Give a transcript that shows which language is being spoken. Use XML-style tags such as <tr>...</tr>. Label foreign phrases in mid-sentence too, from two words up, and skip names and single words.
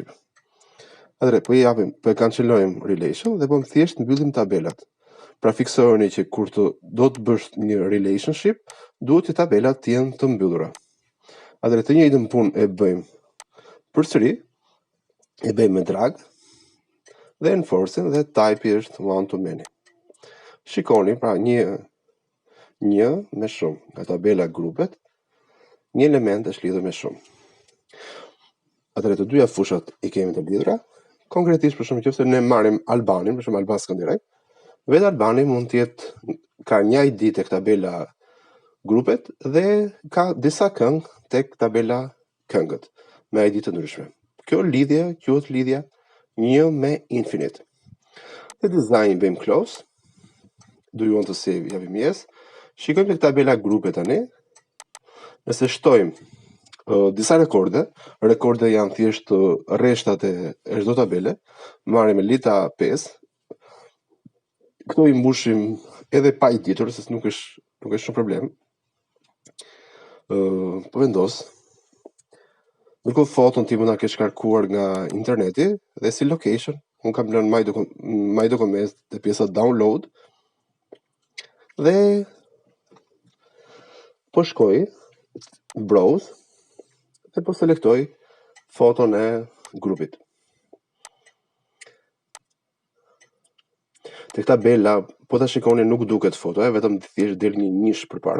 <sq>Atëre, po e cancelojmë relation dhe po thjesht mbyllim tabelat. Pra fiksoheni që kur do të bësh një relationship, duhet që tabelat të jenë të mbyllura. Atëre, të njëjtën punë e bëjmë përsëri, e bëjmë me drag dhe enforcing dhe type është</sq> <en>one to many.</en> <sq>Shikoni, pra një me shumë nga tabela grupet, një element është lidhur me shumë. Atëre të dyja fushat i kemi të lidhura. Konkretisht për shembull nëse ne marrim Albanin, për shembull Alban Skënderaj, vetë Albani mund të jetë ka një ID tek tabela grupet dhe ka disa këngë tek tabela këngët me ID të ndryshme. Kjo lidhje quhet lidhja 1 me infinit. Dhe design bëjmë close.</sq> <en>Do you want to save?</en> <sq>Japim yes. Shikojmë tek tabela grupet tani. Nëse shtojmë disa rekorde janë thjesht rreshtat e çdo tabele, marrim Lidhja 5. Këto i mbushim edhe pa i ditur, se nuk është shumë problem. Po vendos. Ndërkohë foton ti mund ta kesh kërkuar nga interneti dhe si location, unë kam lënë</sq> <en>my document</en> <sq>dhe pjesa download dhe po shkoj browse dhe po selektoj foton e grupit. Tek tabela, po ta shikoni nuk duket foto, vetëm thjesht del një nish përpara.</sq>